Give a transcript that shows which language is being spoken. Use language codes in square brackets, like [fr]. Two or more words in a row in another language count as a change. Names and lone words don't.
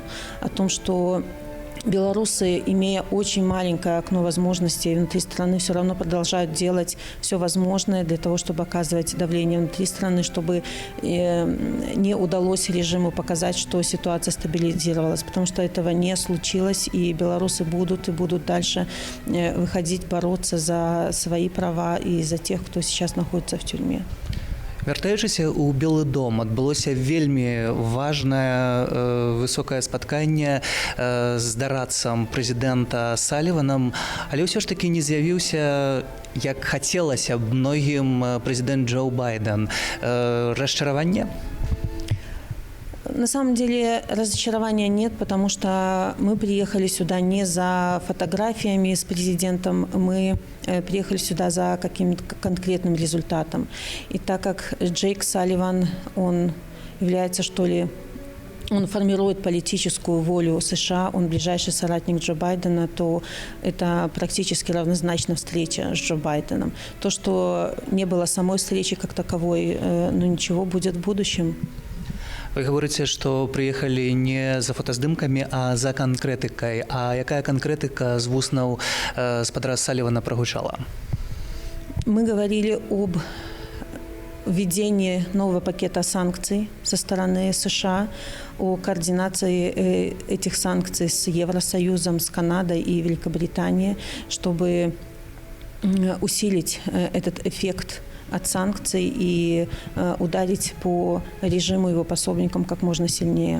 [ru] О том, что белорусы, имея очень маленькое окно возможностей внутри страны, все равно продолжают делать все возможное для того, чтобы оказывать давление внутри страны, чтобы не удалось режиму показать, что ситуация стабилизировалась, потому что этого не случилось, и белорусы будут дальше выходить, бороться за свои права и за тех, кто сейчас находится в тюрьме. [be] Вяртаючыся ў Белы дом, адбылося вельмі важнае высокае спатканне з дарадцам прэзідэнта Саліванам, але ўсё ж такі не з'явіўся, як хацелася б многім, прэзідэнт Джо Байден. Расчараванне? [ru] На самом деле разочарования нет, потому что мы приехали сюда не за фотографиями с президентом, мы приехали сюда за каким-то конкретным результатом. И так как Джейк Салливан, он является, что ли, он формирует политическую волю США, он ближайший соратник Джо Байдена, то это практически равнозначно встреча с Джо Байденом. То, что не было самой встречи как таковой, ну ничего, будет в будущем. Вы говорите, что приехали не за фотоздымками, а за конкретикой. [be] А якая конкретика з вуснаў спадара Салівана прагучала? [ru] Мы говорили об введении нового пакета санкций со стороны США, о координации этих санкций с Евросоюзом, с Канадой и Великобританией, чтобы усилить этот эффект от санкций и ударить по режиму его пособникам как можно сильнее.